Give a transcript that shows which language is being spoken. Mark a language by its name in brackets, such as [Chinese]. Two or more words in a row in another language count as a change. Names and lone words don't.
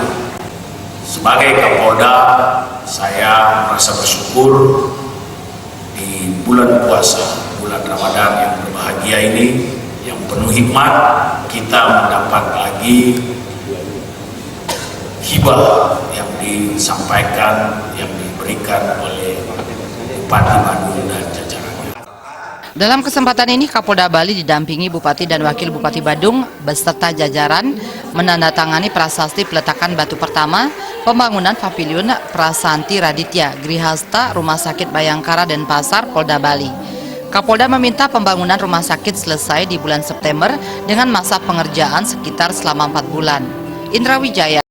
[Indonesian] Sebagai Kapolda, saya merasa bersyukur di bulan puasa, bulan Ramadan yang berbahagia ini, yang penuh hikmat, kita mendapat lagi hibah yang disampaikan, yang diberikan oleh Bupati Badung dan jajarannya. Dalam kesempatan ini, Kapolda Bali didampingi Bupati dan Wakil Bupati Badung beserta jajaran menandatangani prasasti peletakan batu pertama pembangunan Pavilion Prasanti Raditya Grihasta Rumah Sakit Bayangkara Denpasar Polda Bali. Kapolda meminta pembangunan rumah sakit selesai di bulan September dengan masa pengerjaan sekitar selama 4 bulan. Indra Wijaya.